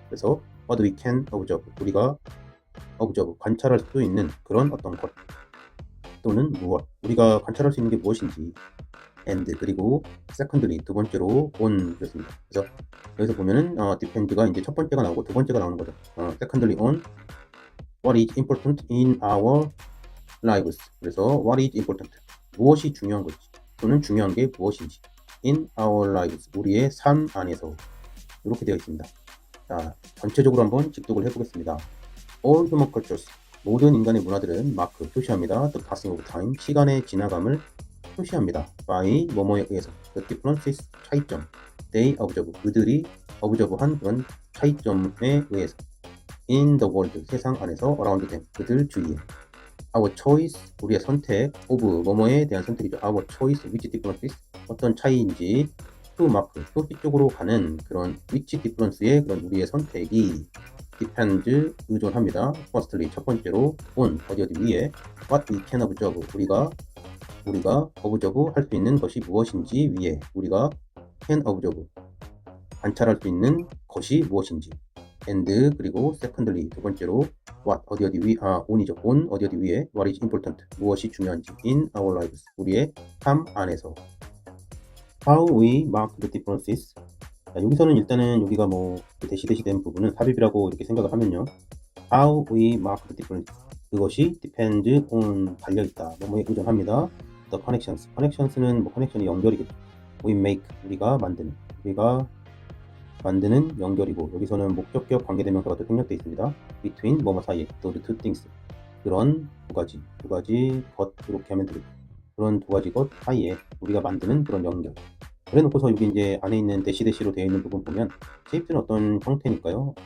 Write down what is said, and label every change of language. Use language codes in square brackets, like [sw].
[ko] 그래서 [en] what we can observe, [ko] 우리가 observe, 관찰할 수 있는 그런 어떤 것, 또는 무엇, 우리가 관찰할 수 있는 게 무엇인지. [en] and, [ko] 그리고 [en] secondly, [ko] 두 번째로 on, 그렇습니다. 그래서 여기서 보면은 depend가 이제 첫 번째가 나오고 두 번째가 나오는 거죠. [en] secondly on what is important in our lives. [ko] 그래서 [en] what is important, [ko] 무엇이 중요한 것인지, 또는 중요한 게 무엇인지. [en] in our lives, [ko] 우리의 삶 안에서, 이렇게 되어 있습니다. 자, 전체적으로 한번 직독을 해보겠습니다. [en] All human cultures, [ko] 모든 인간의 문화들은 마크, 표시합니다. [en] The passing of time, [ko] 시간의 지나감을 표시합니다. by, 뭐뭐에 의해서. [en] The differences, 차이점. [ko] They observe, 그들이 observe한 그런 차이점에 의해서. [en] In the world, 세상 안에서. Around them, [ko] 그들 주위에. [en] Our choice, [ko] 우리의 선택. of, 뭐뭐에 대한 선택이죠. [en] Our choice, which differences, 어떤 차이인지. to mark, [ko] 표시 쪽으로 가는 그런 [en] which difference의 [ko] 그런 우리의 선택이 [en] depends, [ko] 의존합니다. firstly, 첫 번째로 on, 어디 위에. [en] what we can observe, [ko] 우리가 observe 할 수 있는 것이 무엇인지 위에. 우리가 can observe, 관찰할 수 있는 것이 무엇인지. and, 그리고 [en] secondly, [ko] 두 번째로 what, 어디 위, on이죠. on, 어디 위에. [en] what is important, 무엇이 중요한지. in our lives, [ko] 우리의 삶 안에서. [en] how we mark the differences. [ko] 자, 여기서는 일단은 여기가 뭐 대시된 부분은 삽입이라고 이렇게 생각을 하면요. [en] How we mark the difference, [ko] 그것이 [en] depend on, [ko] 달려있다, 뭐뭐에 의존합니다. The connections, connections는 뭐 커넥션이 연결이겠죠. [en] We make, [ko] 우리가 만드는 연결이고, 여기서는 목적격 관계대명사가 또 생략되어 있습니다. Between, 뭐뭐 사이에, [en] those two things, [ko] 그런 두 가지 것, 이렇게 하면 되겠죠. 그런 두 가지 것 사이에 우리가 만드는 그런 연결. 그래놓고서 여기 이제 안에 있는 대시로 되어 있는 부분 보면 쉐입스는 어떤 형태니까요.